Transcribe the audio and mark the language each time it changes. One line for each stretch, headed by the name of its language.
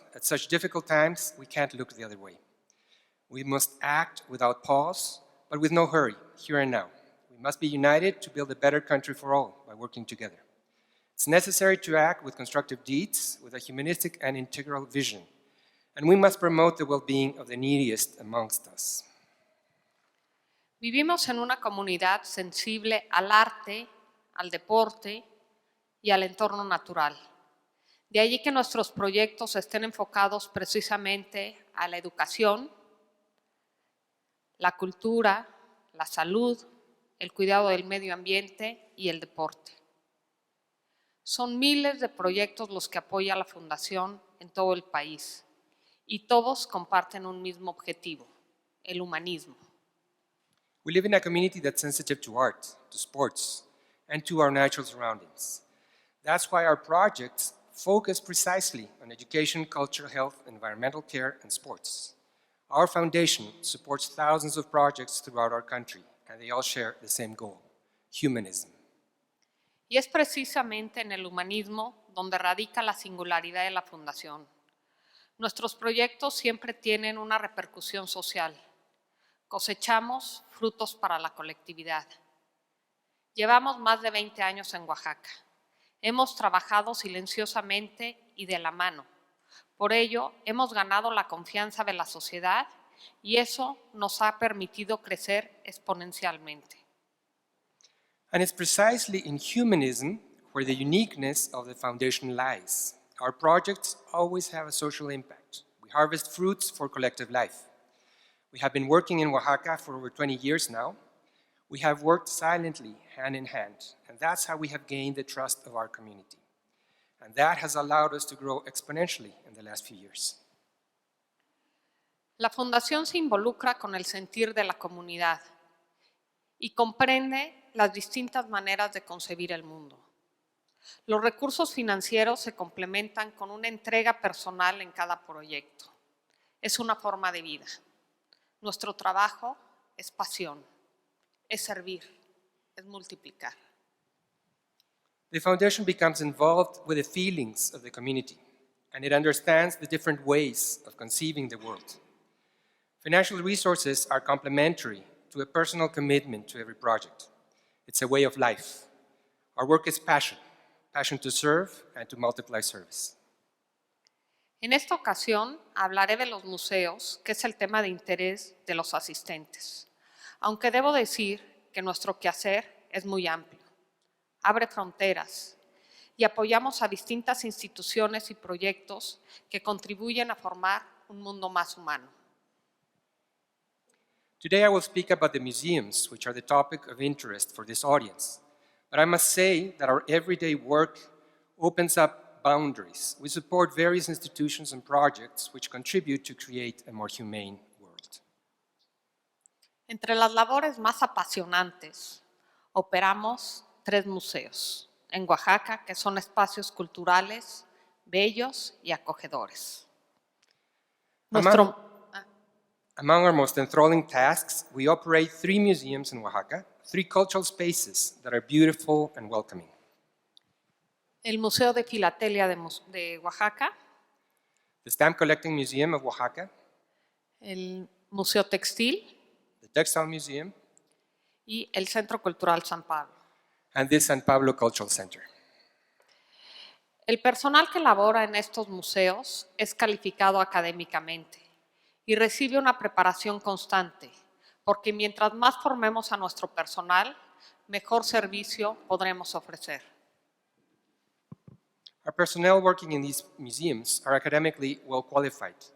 English: At such difficult times, we can't look the other way. We must act without pause, but with no hurry, here and now. We must be united to build a better country for all by working together. It's necessary to act with constructive deeds, with a humanistic and integral vision, and we must promote the well-being of the neediest amongst us."
Spanish: Vivimos en una comunidad sensible al arte, al deporte y al entorno natural. De allí que nuestros proyectos estén enfocados precisamente a la educación, la cultura, la salud, el cuidado del medio ambiente y el deporte. Son miles de proyectos los que apoya la Fundación en todo el país y todos comparten un mismo objetivo, el humanismo.
English: We live in a community that's sensitive to art, to sports, and to our natural surroundings. That's why our projects focus precisely on education, culture, health, environmental care, and sports. Our foundation supports thousands of projects throughout our country, and they all share the same goal, humanism.
Spanish: Y es precisamente en el humanismo donde radica la singularidad de la Fundación. Nuestros proyectos siempre tienen una repercusión social. Cosechamos frutos para la colectividad. Llevamos más de 20 años en Oaxaca. Hemos trabajado silenciosamente y de la mano. Por ello, hemos ganado la confianza de la sociedad y eso nos ha permitido crecer exponencialmente.
English: And it's precisely in humanism where the uniqueness of the foundation lies. Our projects always have a social impact. We harvest fruits for collective life. We have been working in Oaxaca for over 20 years now. We have worked silently, hand in hand, and that's how we have gained the trust of our community. And that has allowed us to grow exponentially in the last few years.
Spanish: La Fundación se involucra con el sentir de la comunidad y comprende las distintas maneras de concebir el mundo. Los recursos financieros se complementan con una entrega personal en cada proyecto. Es una forma de vida. Nuestro trabajo es pasión, es servir, es multiplicar.
English: The foundation becomes involved with the feelings of the community, and it understands the different ways of conceiving the world. Financial resources are complementary to a personal commitment to every project. It's a way of life. Our work is passion, passion to serve and to multiply service.
Spanish: En esta ocasión hablaré de los museos, que es el tema de interés de los asistentes. Aunque debo decir que nuestro quehacer es muy amplio. Abre fronteras y apoyamos a distintas instituciones y proyectos que contribuyen a formar un mundo más humano.
English: Today I will speak about the museums, which are the topic of interest for this audience. But I must say that our everyday work opens up boundaries. We support various institutions and projects which contribute to create a more humane world.
Spanish: Entre las labores más apasionantes, operamos 3 museos en Oaxaca, que son espacios culturales, bellos y acogedores.
English: Among our most enthralling tasks, we operate 3 museums in Oaxaca, 3 cultural spaces that are beautiful and welcoming.
Spanish: El Museo de Filatelia de Oaxaca,
English: The Stamp Collecting Museum of Oaxaca,
Spanish: el Museo Textil
English: the Textile Museum,
Spanish: y el Centro Cultural San Pablo.
English: and the San Pablo Cultural Center.
Spanish: El personal que labora en estos museos es calificado académicamente y recibe una preparación constante, porque mientras más formemos a nuestro personal, mejor servicio podremos ofrecer.
English: Our personnel working in these museums are academically well qualified.